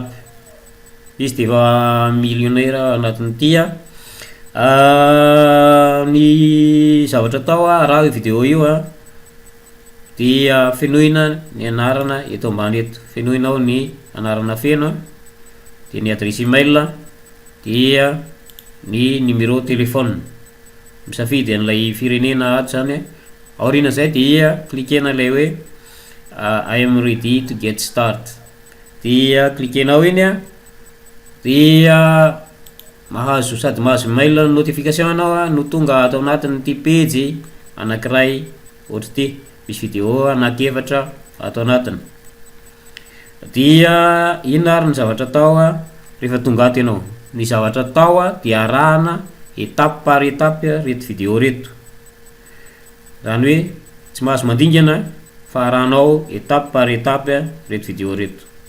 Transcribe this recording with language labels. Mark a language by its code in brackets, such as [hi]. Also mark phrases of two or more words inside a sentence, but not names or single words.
[mg] Izy de efa millionnaire anatin'ny ty ny zavatra atao raha io vidéo io dia fenoina ny anarana eto ambany eto, fenoinao ny anarana feno de ny [fr] adresse email [mg] dia ny numéro téléphone misafidy an'ilay firenena ato zany aorina zay dia cliquena lay hoe [en] I am ready to get start [mg] dia cliquenao iny dia mahazo sady mahazo [en] mail notification [mg] anao no tonga ato anatin'ny ty page anankiray ohatra ty misy vidéo anakefatra ato anatiny. Dia ino ary ny zavatra atao rehefa tonga ato ianao, ny zavatra atao dia arahana [fr] étape par étape [mg] reto vidéo reto, zany hoe tsy mahazo mandingana fa arahanao [fr] étape par étape [mg] reto vidéo reto.